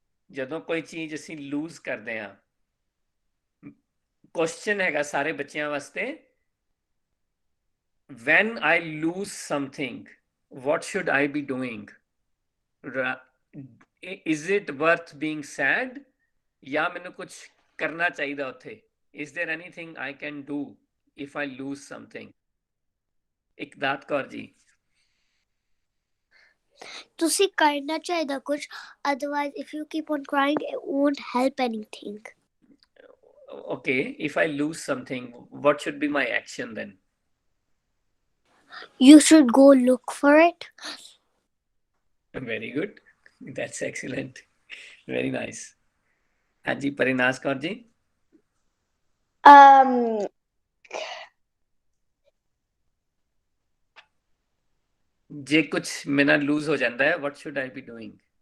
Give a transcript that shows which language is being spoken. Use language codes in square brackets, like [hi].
[pa] ਜਦੋਂ ਕੋਈ ਚੀਜ਼ ਅਸੀਂ ਲੂਜ਼ ਕਰਦੇ ਹਾਂ ਕੁਐਸਚਨ ਹੈਗਾ ਸਾਰੇ ਬੱਚਿਆਂ ਵਾਸਤੇ [en] when I lose something what should I be doing is it worth being sad [pa] ਜਾਂ ਮੈਨੂੰ ਕੁਝ ਕਰਨਾ ਚਾਹੀਦਾ ਉੱਥੇ [en] is there anything I can do if I lose something ਇਕਦਾਤ ਕੌਰ ਜੀ [pa] ਤੁਸੀਂ ਕਰਨਾ ਚਾਹੀਦਾ ਕੁਝ [en] otherwise if you keep on crying it won't help anything okay if I lose something what should be my action then you should go look for it very good that's excellent very nice ਹਾਂਜੀ ਪਰਿਨਾਸ ਕੌਰ ਜੀ [pa] ਜੇ ਕੁਝ ਮੇਰਾ loose ਹੋ ਜਾਂਦਾ ਹੈ [en] what should I be doing